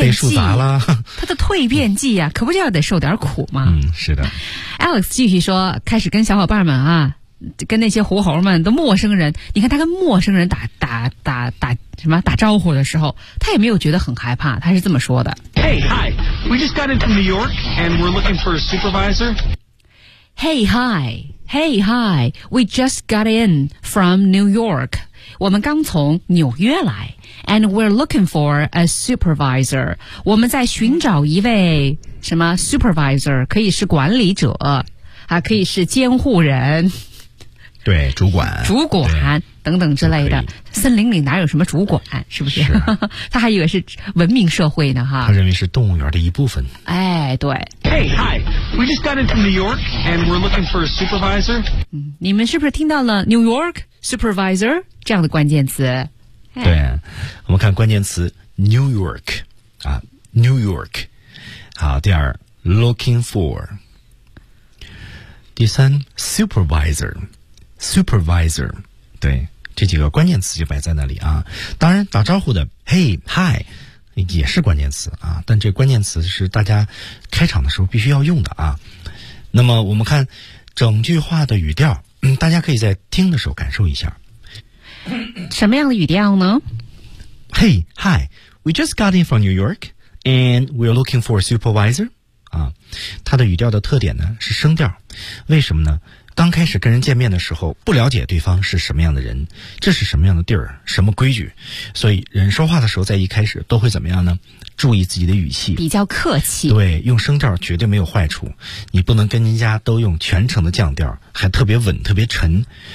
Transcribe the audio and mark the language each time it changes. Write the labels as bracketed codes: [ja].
[zh] 技，被树砸了，他的蜕变技啊，可不就要得受点苦吗？嗯，是的。 Alex 继续说，开始跟小伙伴们啊，跟那些狐猴们的陌生人，你看他跟陌生人打什么打招呼的时候，他也没有觉得很害怕，他是这么说的。 [en] Hey, hi, we just got into New York and we're looking for a supervisor. Hey, hi, we just got in from New York. [zh] 我们刚从纽约来。 [en] And we're looking for a supervisor. [zh] 我们在寻找一位什么 supervisor, 可以是管理者，还可以是监护人。对，主管。主管等等之类的。森林里哪有什么主管，是不是？是他还以为是文明社会呢哈。他认为是动物园的一部分。哎，对。 [en] Hey, hi, we just got into New York and we're looking for a supervisor. [zh] 你们是不是听到了 New York, supervisor, 这样的关键词、 hey. 对，我们看关键词 New York, 啊 ,New York, 好，第二 ,looking for, 第三 supervisor, supervisor, 对，这几个关键词就摆在那里啊，当然打招呼的 hey, hi,也是关键词啊，但这关键词是大家开场的时候必须要用的啊。那么我们看整句话的语调，大家可以在听的时候感受一下什么样的语调呢？ [en] Hey, hi, we just got in from New York, and we're looking for a supervisor. [zh] 啊，它的语调的特点呢是升调，为什么呢？刚开始跟人见面的时候，不了解对方是什么样的人，这是什么样的地儿，什么规矩，所以人说话的时候在一开始都会怎么样呢？注意自己的语气，比较客气。对，用升调绝对没有坏处，你不能跟人家都用全程的降调，还特别稳特别沉。